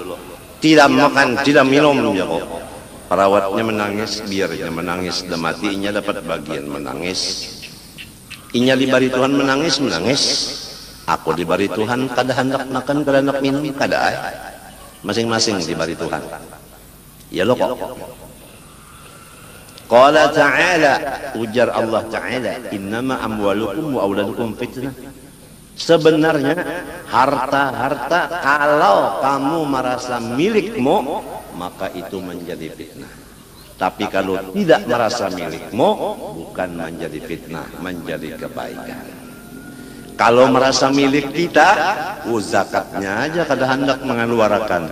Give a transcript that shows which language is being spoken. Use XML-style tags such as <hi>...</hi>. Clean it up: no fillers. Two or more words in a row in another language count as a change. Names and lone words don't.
<bjn>Tidak makan, tidak minum ya kok. Perawatnya menangis, biarnya menangis, dan matinya dapat bagian menangis. Inya dibari Tuhan menangis, menangis. Aku diberi Tuhan kada hendak makan, kada hendak minum, kada masing-masing diberi Tuhan. Ya lo kok.</bjn> <ar>قال تعالى,</ar> <bjn>ujar Allah Ta'ala,</bjn> <ar>إنما أموالكم وأولادكم فتنة.</ar> <bjn>Sebenarnya harta-harta kalau kamu merasa milikmu, maka itu menjadi fitnah. Tapi kalau tidak merasa milikmu, bukan menjadi fitnah, menjadi kebaikan. Kalau merasa milik kita, zakatnya aja kada hendak mengeluarkan.</bjn>